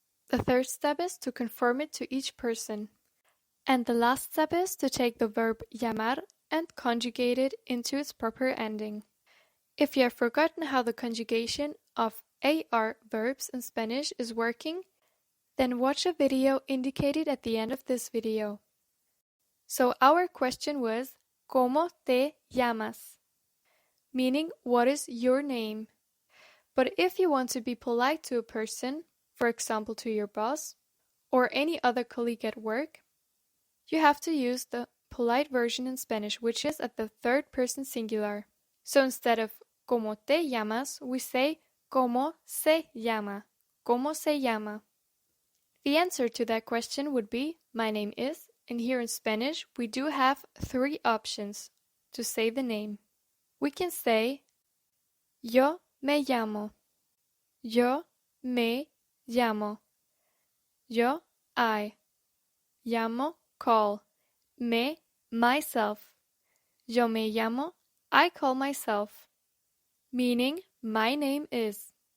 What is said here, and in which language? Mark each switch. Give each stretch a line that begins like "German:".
English: The third step is to conform it to each person. And the last step is to take the verb llamar and conjugate it into its proper ending. If you have forgotten how the conjugation of AR verbs in Spanish is working, then watch a video indicated at the end of this video. So our question was,
Spanish: ¿Cómo te llamas?
English: Meaning, what is your name? But if you want to be polite to a person, for example to your boss, or any other colleague at work, you have to use the polite version in Spanish, which is at the third person singular. So instead of
Spanish: ¿Cómo te llamas?,
English: we say
Spanish: ¿Cómo se llama? ¿Cómo se llama?
English: The answer to that question would be my name is, and here in Spanish we do have 3 options to say the name. We can say
Spanish: yo me llamo, yo
English: me llamo, yo I, llamo call, me myself,
Spanish: yo me llamo,
English: I call myself, meaning my name is.